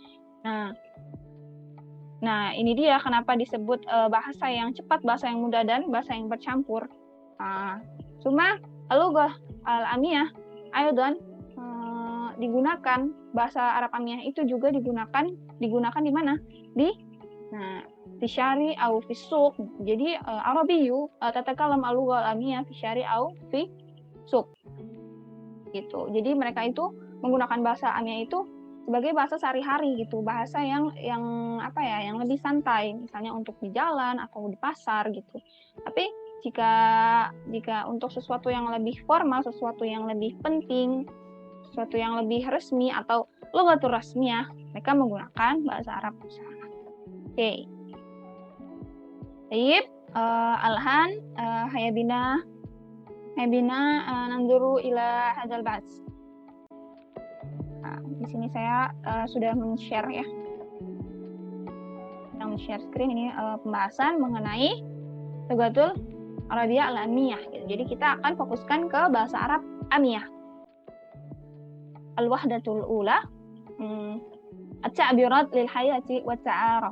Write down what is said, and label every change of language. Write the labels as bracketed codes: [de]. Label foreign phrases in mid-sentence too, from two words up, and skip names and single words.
[id] Nah ini dia kenapa disebut bahasa yang cepat, bahasa yang mudah, dan bahasa yang bercampur. Cuma [ar] اللغة العامية أيضا [id] digunakan, bahasa Arab Amiyah itu juga digunakan di mana? [ar] في شارع أو في سوق. Jadi عربي تتكلم اللغة العامية في شارع أو في سوق. [id] Gitu. Jadi mereka itu menggunakan bahasa Amiyah itu sebagai bahasa sehari-hari gitu, bahasa yang lebih santai, misalnya untuk di jalan atau di pasar gitu. Tapi jika untuk sesuatu yang lebih formal, sesuatu yang lebih penting, sesuatu yang lebih resmi atau [ar] اللغة الرسمية, [id] mereka menggunakan bahasa Arab. Oke. Baik, [ar] الآن هيا بنا ننظر إلى هذا البحث. [id] Di sini saya sudah men-share ya. Men-share screen ini pembahasan mengenai [ar] اللغة العربية العامية. [id] Jadi kita akan fokuskan ke bahasa Arab Amiyah. [ar] الوحدة الأولى التعبيرات للحياة والتعارف.